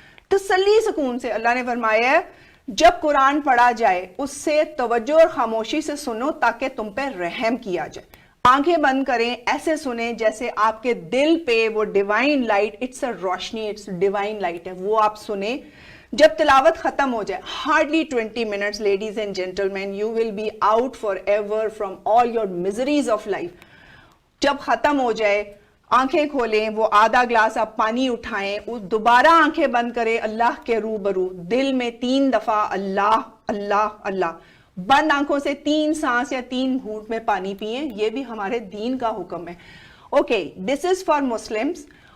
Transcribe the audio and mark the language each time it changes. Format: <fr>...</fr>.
<ur>تسلی سکون سے. اللہ نے فرمایا ہے جب قرآن پڑھا جائے اس سے توجہ اور خاموشی سے سنو تاکہ تم پہ رحم کیا جائے. آنکھیں بند کریں, ایسے سنیں جیسے آپ کے دل پہ وہ ڈیوائن لائٹ,</ur> <en>it's a روشنی, it's divine light</en> <ur>ہے, وہ آپ سنیں. جب تلاوت ختم ہو جائے,</ur> <en>hardly 20 minutes ladies and gentlemen, you will be out forever from all your miseries of life.</en> <ur>جب ختم ہو جائے آنکھیں کھولیں, وہ آدھا گلاس آپ پانی اٹھائیں, دوبارہ آنکھیں بند کریں, اللہ کے روبرو دل میں 3 دفعہ اللہ اللہ اللہ, بند آنکھوں سے 3 سانس یا 3 گھونٹ میں پانی پئیں. یہ بھی ہمارے دین کا حکم ہے.</ur> <en>Okay, this is for Muslims.</en>